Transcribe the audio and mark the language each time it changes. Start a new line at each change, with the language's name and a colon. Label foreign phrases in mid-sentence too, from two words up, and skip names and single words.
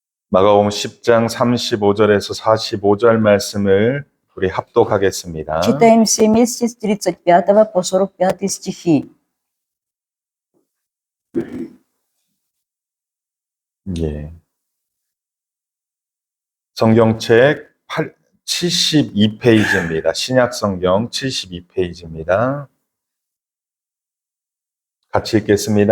Korean: 마가복음 10장 35절에서 45절 말씀을 우리 합독하겠습니다.
Russian: Читаем все вместе с 35 по 45 стихи.
Korean: 예. 성경책 72페이지입니다. 신약 성경 72페이지입니다. 같이 읽겠습니다.